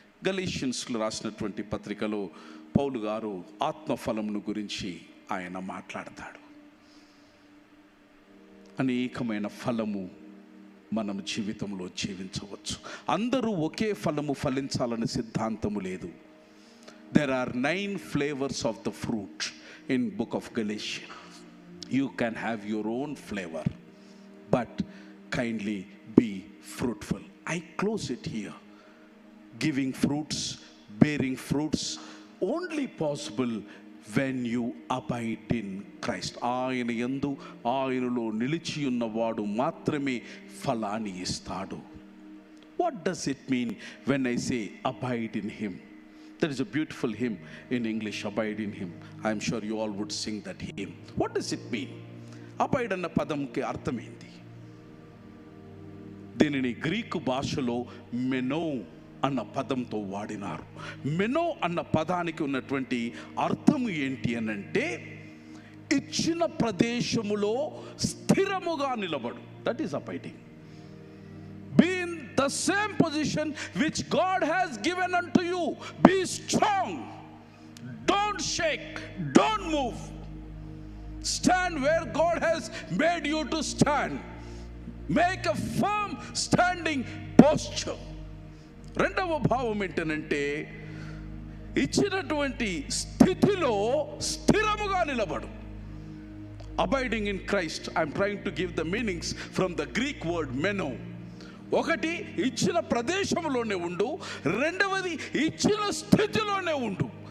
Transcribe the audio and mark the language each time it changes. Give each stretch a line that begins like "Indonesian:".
Telugu: గలీషియన్స్లో రాసినటువంటి పత్రికలో పౌలు గారు ఆత్మఫలమును గురించి ఆయన మాట్లాడతాడు. అనేకమైన ఫలము మనం జీవితంలో జీవించవచ్చు. అందరూ ఒకే ఫలము ఫలించాలని సిద్ధాంతము లేదు.
English: There are 9 flavors of the fruit in book of Galatians. You can have your own flavor, but kindly be fruitful. I close it here. Giving fruits, bearing fruits, only possible when you abide in Christ.
Telugu: ఆయన యందు ఆయనలో నిలిచి ఉన్నవాడు మాత్రమే ఫలాన్ని ఇస్తాడు.
English: What does it mean when I say abide in him? There is a beautiful hymn in English, abide in him. I am sure you all would sing that hymn. What does it mean?
Telugu: abide అన్న పదంకి అర్థం ఏంటి? దీనిని Greek భాషలో మెనో అన్న పదంతో వాడినారు. మెనో అన్న పదానికి ఉన్నటువంటి అర్థము ఏంటి అనంటే ఇచ్చిన ప్రదేశములో స్థిరముగా నిలబడు.
English: That is abiding. Be in the same position which God has given unto you. Be strong. Don't shake. Don't move. Stand where God has made you to stand. Make a firm standing posture.
Telugu: రెండవ భావం ఏంటంటే ఇచ్చినటువంటి స్థితిలో స్థిరముగా నిలబడు.
English: Abiding in Christ, I'm trying to give the meanings from the Greek word మెనో.
Telugu: ఒకటి, ఇచ్చిన ప్రదేశంలోనే ఉండు. రెండవది, ఇచ్చిన స్థితిలోనే ఉండు.